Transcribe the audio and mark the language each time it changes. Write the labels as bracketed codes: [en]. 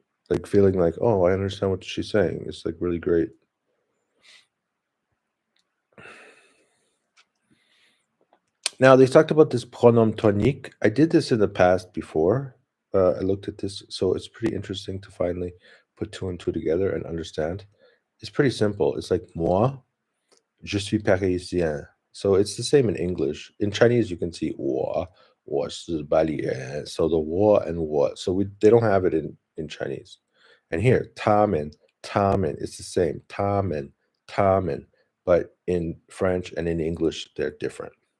[en] like feeling like, oh, I understand what she's saying. It's like really great. Now they talked about this pronom tonique. I did this in the past before. I looked at this, so it's pretty interesting to finally put two and two together and understand. It's pretty simple. It's like [fr] moi, je suis parisien. [en] So it's the same in English. In Chinese, you can see [zh] 我是 [en] balien. So the 我 and 我. So they don't have it in Chinese. And here, [zh] 他们, [en] it's the same. [zh] 他们. [en] But in French and in English, they're different.